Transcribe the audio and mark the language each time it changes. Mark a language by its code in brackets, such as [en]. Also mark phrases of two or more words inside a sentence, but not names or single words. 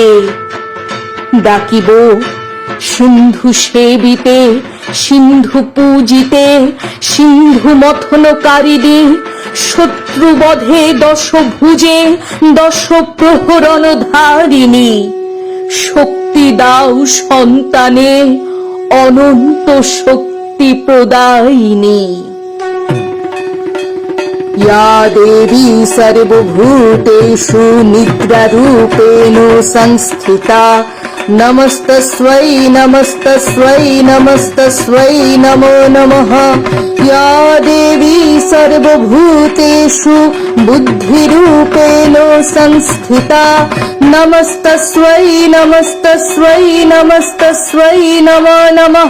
[bn] ডাকিব সিন্ধু সেবিতে, সিন্ধু পূজিতে, সিন্ধু মথনকারিণী, শত্রুবধে 10 ভুজে 10 প্রহরণ ধারিণী, শক্তি দাও সন্তানে অনন্ত শক্তি প্রদায়িনী। [sa] या देवी सर्वभूतेषु निद्रारूपेण संस्थिता, नमस्तस्यै नमस्तस्यै नमस्तस्यै नमो नमः। या देवी सर्वभूतेषु बुद्धिरूपेण संस्थिता, नमस्तस्यै नमस्तस्यै नमस्तस्यै नमो नमः।